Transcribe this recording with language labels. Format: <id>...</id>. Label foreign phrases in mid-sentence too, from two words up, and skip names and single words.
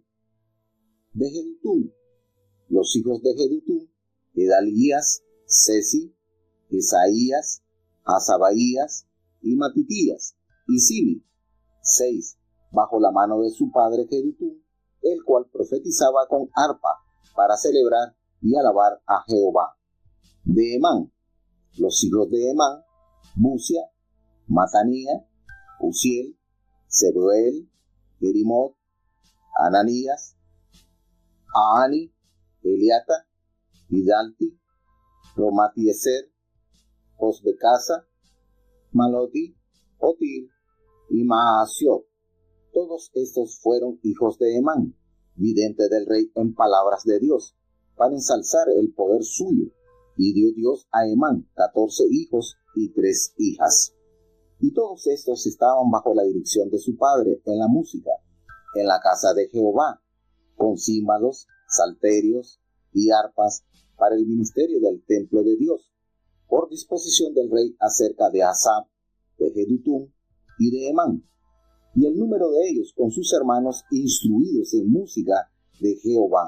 <es>De Jedutum, los hijos de Jedutum, Gedalías, Sesi, Isaías, Hasabaías y Matitías, y Simi, 6, bajo la mano de su padre Jedutum, el cual profetizaba con arpa para celebrar y alabar a Jehová. De Emán, los hijos de Emán, Busia, Matanía, Uziel, Zebuel, Jerimot, Ananías, Aani, Eliata, Hidalti, Romatieser, Osbecasa, Maloti, Otir y Maasiot. Todos estos fueron hijos de Emán, vidente del rey en palabras de Dios, para ensalzar el poder suyo, y dio Dios a Emán 14 hijos y 3 hijas. Y todos estos estaban bajo la dirección de su padre en la música, en la casa de Jehová, con címbalos, salterios y arpas para el ministerio del templo de Dios, por disposición del rey acerca de Asaf, de Jedutum y de Emán, y el número de ellos con sus hermanos instruidos en música de Jehová.</es>